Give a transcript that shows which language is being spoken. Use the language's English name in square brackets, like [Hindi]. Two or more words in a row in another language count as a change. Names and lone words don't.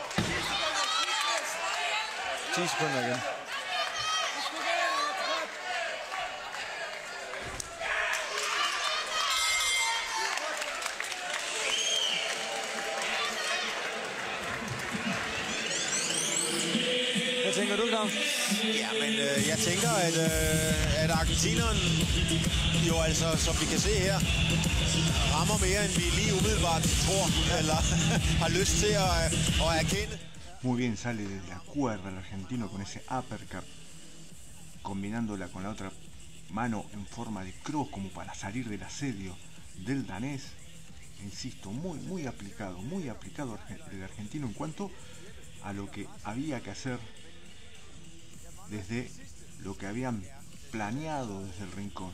[Danish] 10 sekunder igen. Hvad tænker du, Claus? Ja, men jeg tænker, at argentineren jo altså, som vi kan se her, rammer mere, end vi lige umiddelbart tror, eller har lyst til at erkende. [Spanish] Muy bien sale de la cuerda el argentino con ese uppercut, combinándola con la otra mano en forma de cross como para salir del asedio del danés. Insisto, muy aplicado el argentino en cuanto a lo que había que hacer desde lo que habían planeado desde el rincón.